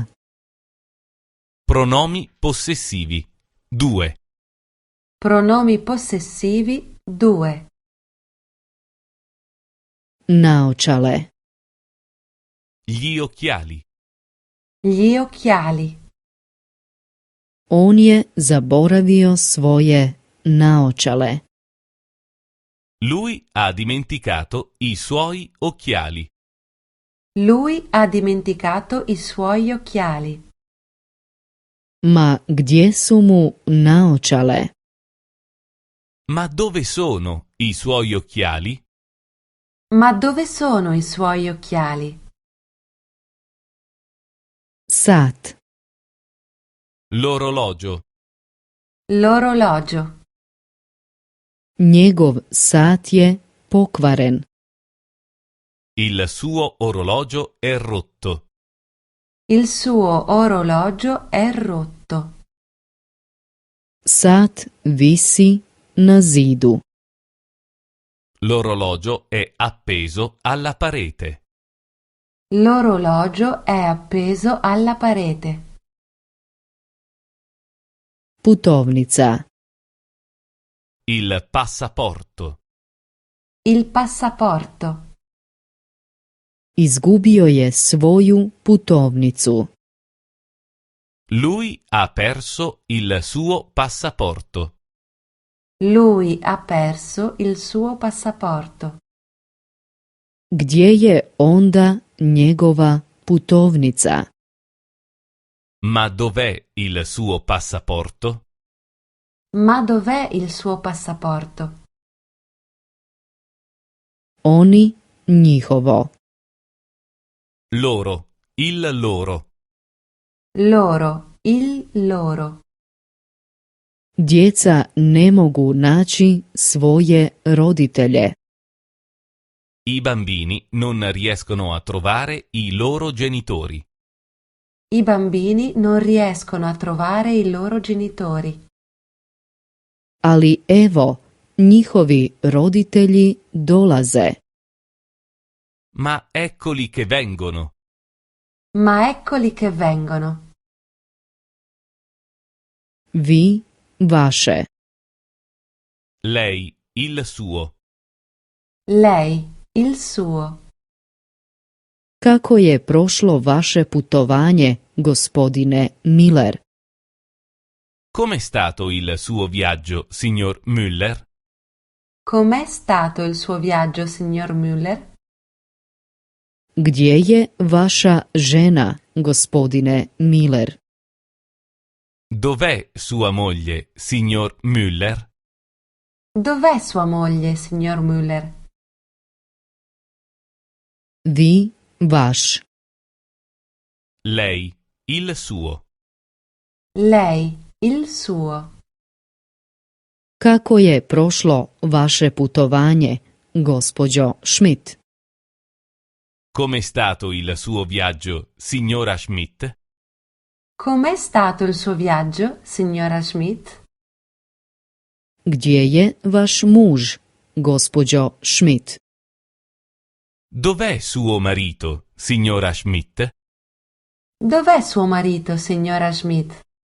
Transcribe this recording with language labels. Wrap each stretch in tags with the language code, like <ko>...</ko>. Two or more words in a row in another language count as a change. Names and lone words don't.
<it>Pronomi possessivi 2. Pronomi possessivi 2.</it> <hr>Naočale.</hr> <it>Gli occhiali. Gli occhiali.</it> <hr>On je zaboravio svoje naočale.</hr> <it>Lui ha dimenticato i suoi occhiali. Lui ha dimenticato i suoi occhiali.</it> <hr>Ma gdje su mu naočale?</hr> <it>Ma dove sono i suoi occhiali? Ma dove sono i suoi occhiali?</it> <hr>Sat.</hr> <it>L'orologio. L'orologio.</it> <hr>Njegov sat je pokvaren.</hr> <it>Il suo orologio è rotto. Il suo orologio è rotto.</it> <hr>Sat visi na zidu.</hr> <it>L'orologio è appeso alla parete. L'orologio è appeso alla parete.</it> <hr>Putovnica.</hr> <it>Il passaporto. Il passaporto.</it> <hr>Izgubio je svoju putovnicu.</hr> <it>Lui ha perso il suo passaporto. Lui ha perso il suo passaporto.</it> <hr>Gdje je onda njegova putovnica?</hr> <it>Ma dov'è il suo passaporto? Ma dov'è il suo passaporto?</it> <hr>Oni, njihovo.</hr> <it>Loro, il loro. Loro, il loro.</it> <hr>Djeca ne mogu naći svoje roditelje.</hr> <it>I bambini non riescono a trovare i loro genitori. I bambini non riescono a trovare i loro genitori.</it> <hr>Ali evo, njihovi roditelji dolaze.</hr> <it>Ma eccoli che vengono. Ma eccoli che vengono.</it> <hr>Vi, vaše.</hr> <it>Lei, il suo. Lei, il suo.</it> <hr>Kako je prošlo vaše putovanje, gospodine Miller?</hr> <it>Com'è stato il suo viaggio, signor Müller? Com'è stato il suo viaggio, signor Müller?</it> <hr>Gdje je vaša žena, gospodine Miller?</hr> <it>Dov'è sua moglie, signor Müller? Dov'è sua moglie, signor Müller?</it> <hr>Vi, vaš.</hr> <it>Lei, il suo. Lei, il suo.</it> <hr>Kako je prošlo vaše putovanje, gospođo Schmidt?</hr> <it>Com'è stato il suo viaggio, signora Schmidt? Com'è stato il suo viaggio, signora Schmidt?</it> <hr>Gdje je vaš muž, gospođo Schmidt?</hr> <it>Dov'è suo marito, signora Schmidt? Dov'è suo marito, signora Schmidt?</it>